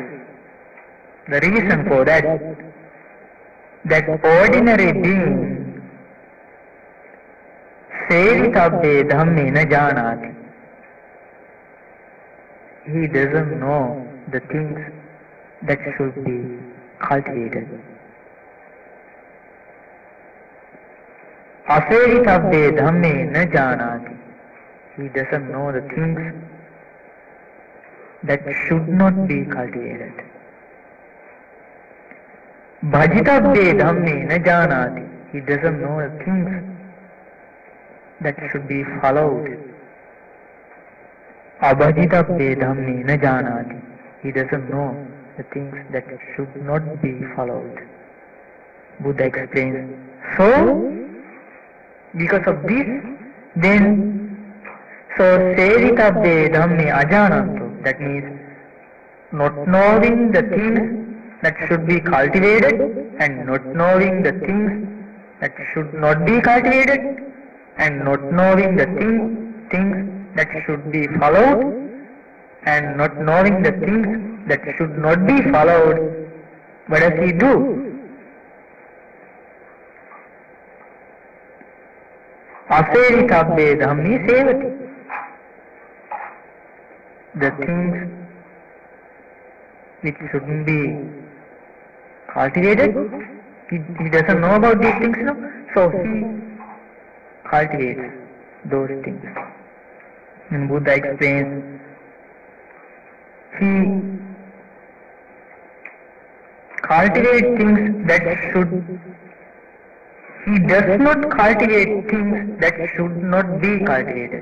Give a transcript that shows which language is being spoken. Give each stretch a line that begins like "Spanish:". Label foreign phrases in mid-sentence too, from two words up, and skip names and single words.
English: The reason for that ordinary being
Pali: Sevitabbe Dhamme na janati.
English: He doesn't know the things that should be cultivated.
Pali: Asevitabbe Dhamme na janati.
English: He doesn't know the things that should not be cultivated.
Pali: Bhajitabbe Dhamme na janati.
English: He doesn't know the things that should be followed.
Pali: Abhajitabbe Dhamme na janati.
English: He doesn't know the things that should not be followed. Buddha explains. So, because of this, so
Pali: Sevitabbe Dhamme ajananto.
English: That means not knowing the things that should be cultivated and not knowing the things that should not be cultivated. and not knowing the things that should be followed, and not knowing the things that should not be followed, what does he do?
Pali: Aseritabbe dhammi sevati.
English: The things which shouldn't be cultivated, he doesn't know about these things, no? So he cultivates those things. And Buddha explains, he cultivates things that should, he does not cultivate things that should not be cultivated.